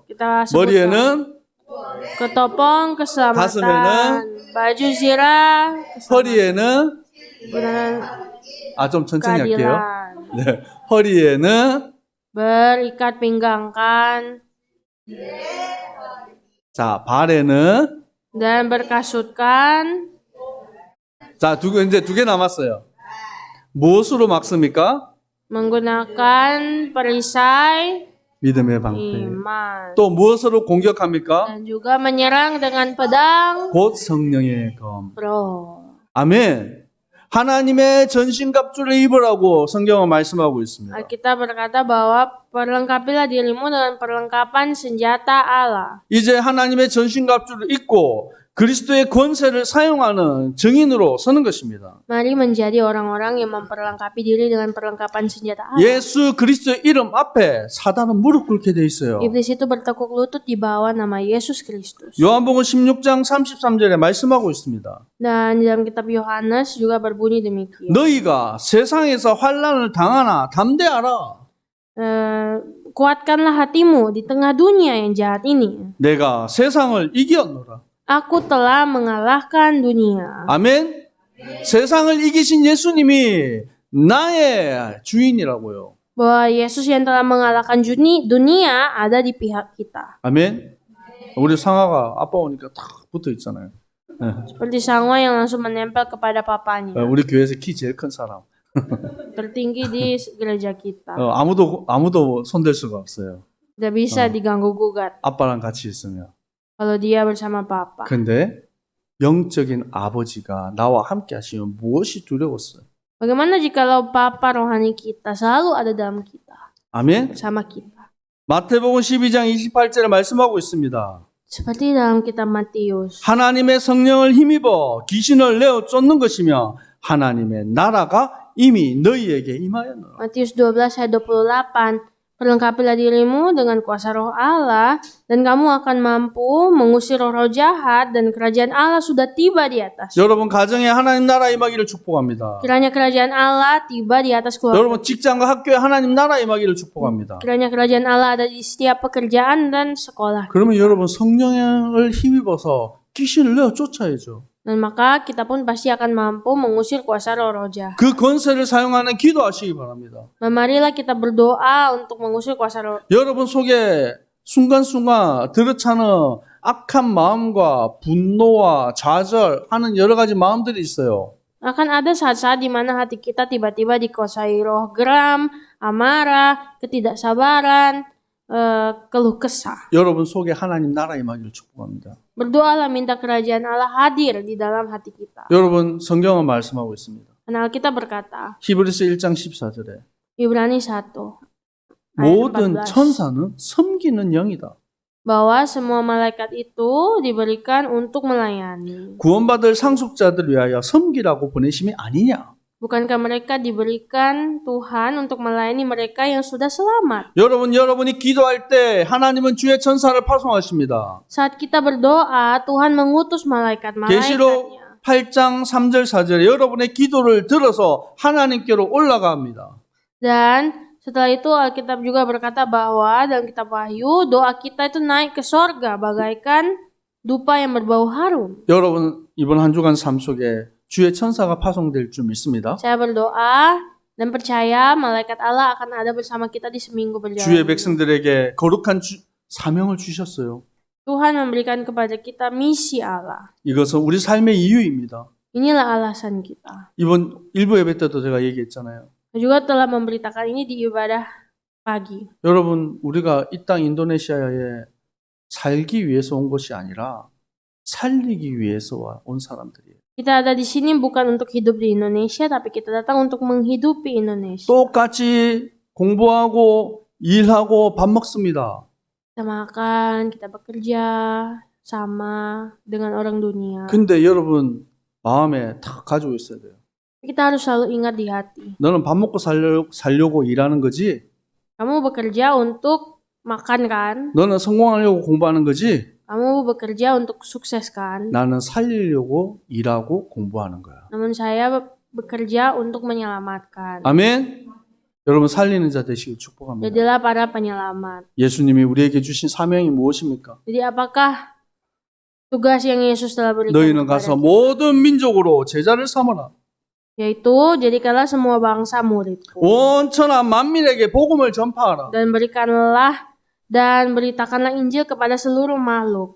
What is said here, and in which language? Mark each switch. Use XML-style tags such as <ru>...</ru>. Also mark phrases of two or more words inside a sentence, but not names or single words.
<id>kita sebutkan.</id> <ko>머리에는</ko> <id>Ketopong keselamatan,</id> <ko>가슴에는</ko> <id>baju zirah,</id> <ko>허리에는</ko> <id>kebenaran</id> <ko>좀 천천히 할게요.</ko> <id>keadilan,</id> <ko>네, 허리에는</ko> <id>berikat pinggangkan,</id> <ko>자, 발에는</ko> <id>dan berkasutkan.</id> <ko>자, 이제 두 개 남았어요. 무엇으로 막습니까?</ko> <id>Menggunakan perisai</id> <ko>믿음의 방패.</ko> <id>iman.</id> <ko>또 무엇으로 공격합니까?</ko> <id>Dan juga menyerang dengan pedang</id> <ko>곧 성령의 검.</ko> <id>roh.</id> <ko>아멘. 하나님의 전신갑주를 입으라고 성경은 말씀하고 있습니다.</ko> <id>Alkitab berkata bahwa perlengkapilah dirimu dengan perlengkapan senjata Allah.</id> <ko>이제 하나님의 전신갑주를 입고 그리스도의 권세를 사용하는 증인으로 서는 것입니다.</ko> <id>Mari menjadi orang-orang yang memperlengkapi diri dengan perlengkapan senjata Allah.</id> <ko>예수 그리스도의 이름 앞에 사단은 무릎 꿇게 돼 있어요.</ko> <id>Iblis itu bertekuk lutut di bawah nama Yesus Kristus.</id> <ko>요한복음 16장 33절에 말씀하고 있습니다.</ko> <id>Dan di dalam kitab Yohanes juga berbunyi demikian.</id> <ko>너희가 세상에서 환난을 당하나 담대하라.</ko> <id>Kuatkanlah hatimu di tengah dunia yang jahat ini.</id> <ko>내가 세상을 이겼노라.</ko> <id>Aku telah mengalahkan dunia.</id> <ko>아멘. 세상을 이기신 예수님이 나의 주인이라고요.</ko> <id>Bahwa Yesus yang telah mengalahkan dunia ada di pihak kita.</id> <ko>아멘. 우리 상아가 아빠 오니까 탁 붙어 있잖아요.</ko> <id>Seperti Sangwa yang langsung menempel kepada papanya.</id> <ko>우리 교회에서 키 제일 큰 사람.</ko> <id>Tertinggi di gereja kita.</id> <ko>아무도 손댈 수가 없어요.</ko> <id>Tidak bisa diganggu gugat</id> <ko>아빠랑 같이 있으면.</ko> <id>kalau dia bersama papa.</id> <ko>근데 영적인 아버지가 나와 함께 하시면 무엇이 두려웠어요?</ko> <id>Bagaimana jikalau papa rohani kita selalu ada dalam kita,</id> <ko>아멘.</ko> <id>bersama kita?</id> <ko>마태복음 12장 28절에 말씀하고 있습니다.</ko> <id>Seperti dalam kitab Matius.</id> <ko>하나님의 성령을 힘입어 귀신을 내어 쫓는 것이며 하나님의 나라가 이미 너희에게 임하였노라.</ko> <id>Matius 12 ayat 28. Perlengkapilah dirimu dengan kuasa roh Allah dan kamu akan mampu mengusir roh-roh jahat dan kerajaan Allah sudah tiba di atas.</id> <ko>여러분 가정에 하나님 나라 임하기를 축복합니다.</ko> <id>Kiranya kerajaan Allah tiba di atas keluarga.</id> <ko>여러분 직장과 학교에 하나님 나라 임하기를 축복합니다.</ko> <id>Kiranya kerajaan Allah ada di setiap pekerjaan dan sekolah.</id> <ko>그러면 여러분 성령을 힘입어서 귀신을 내어 쫓아야죠.</ko> <id>Dan maka kita pun pasti akan mampu mengusir kuasa roh-roh jahat.</id> <ko>그 권세를 사용하는 기도하시기 바랍니다.</ko> <id>Marilah kita berdoa untuk mengusir kuasa roh.</id> <ko>여러분 속에 순간순간 들어차는 악한 마음과 분노와 좌절하는 여러 가지 마음들이 있어요.</ko> <id>Akan ada saat-saat di mana hati kita tiba-tiba dikuasai roh geram, amarah, ketidaksabaran, keluh kesah.</id> <ko>여러분 속에 하나님 나라 임하기를 축복합니다.</ko> <id>Berdoalah minta kerajaan Allah hadir di dalam hati kita.</id> <ko>여러분 성경은 말씀하고 있습니다.</ko> <id>Karena Alkitab berkata,</id> <ko>히브리서 1장 14절에</ko> <id>Ibrani 1 ayat</id> <ko>모든</ko> <id>14,</id> <ko>천사는 섬기는 영이다.</ko> <id>bahwa semua malaikat itu diberikan untuk melayani.</id> <ko>구원받을 상속자들 위하여 섬기라고 보내심이 아니냐.</ko> <id>Bukankah mereka diberikan Tuhan untuk melayani mereka yang sudah selamat?</id> <ko>여러분이 기도할 때 하나님은 주의 천사를 파송하십니다.</ko> <id>Saat kita berdoa, Tuhan mengutus malaikat-malaikatnya.</id> <ko>계시록 8장 3절 4절에 여러분의 기도를 들어서 하나님께로 올라갑니다.</ko> <id>Dan setelah itu Alkitab juga berkata bahwa dalam kitab Wahyu, doa kita itu naik ke sorga bagaikan dupa yang berbau harum.</id> <ko>여러분 이번 한 주간 삶 속에 주의 천사가 파송될 줄 믿습니다.</ko> <id>Saya berdoa dan percaya malaikat Allah akan ada bersama kita di seminggu</id> <ko>주의</ko> <id>berjalan.</id> <ko>백성들에게 거룩한 사명을 주셨어요.</ko> <id>Tuhan memberikan kepada kita misi Allah.</id> <ko>이것은 우리 삶의 이유입니다.</ko> <id>Inilah alasan kita.</id> <ko>이번 일부 예배 때도 제가 얘기했잖아요.</ko> <id>Saya juga telah memberitakan ini di ibadah pagi.</id> <ko>여러분 우리가 이 땅 인도네시아에 살기 위해서 온 것이 아니라 살리기 위해서 온 사람들이에요.</ko> <id>Kita ada di sini bukan untuk hidup di Indonesia, tapi kita datang untuk menghidupi Indonesia.</id> <ko>똑같이 공부하고 일하고 밥 먹습니다.</ko> <id>Kita makan, kita bekerja sama dengan orang dunia.</id> <ko>근데 여러분 마음에 다 가지고 있어야 돼요.</ko> <id>Kita harus selalu ingat di hati.</id> <ko>너는 밥 먹고 살려고 일하는 거지?</ko> <id>Kamu bekerja untuk makan kan?</id> <ko>너는 성공하려고 공부하는 거지?</ko> <id>Kamu bekerja untuk sukses kan?</id> <ko>나는 살리려고 일하고 공부하는 거야.</ko> <id>Namun saya bekerja untuk menyelamatkan.</id> <ko>아멘. 여러분 살리는 자 되시길 축복합니다.</ko> <id>Jadilah para penyelamat.</id> <ko>예수님이 우리에게 주신 사명이 무엇입니까?</ko> <id>Jadi apakah tugas yang Yesus telah berikan</id> <ko>너희는</ko> <id>kepada</id> <ko>가서</ko> <id>kita?</id> <ko>모든 민족으로 제자를 삼아라.</ko> <id>Yaitu jadikanlah semua bangsa muridku.</id> <ko>온천한 만민에게 복음을 전파하라.</ko> <id>Dan beritakanlah Injil kepada seluruh makhluk.</id>